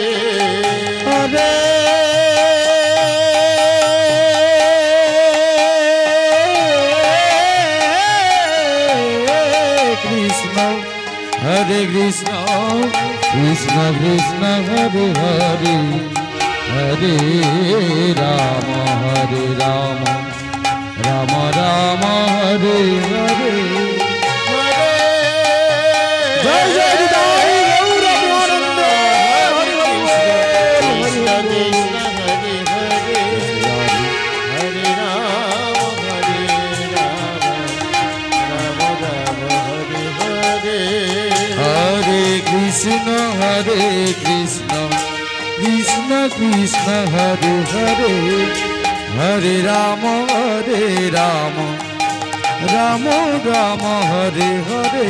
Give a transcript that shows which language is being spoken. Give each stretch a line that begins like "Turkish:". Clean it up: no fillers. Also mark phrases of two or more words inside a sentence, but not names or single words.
Sanskrit: হরে কৃষ্ণ হরে কৃষ্ণ কৃষ্ণ কৃষ্ণ হরে হরে হরে রাম রাম রাম হরে হরে
Bangla: জয় জয় হৃদয় গৌর প্রেমানন্দ হরি হরি
Sanskrit: কৃষ্ণ কৃষ্ণ হরে হরে হরে রাম রাম রাম হরে হরে হরে কৃষ্ণ কৃষ্ণ কৃষ্ণ হরে হরে হরে রাম রাম রাম হরে হরে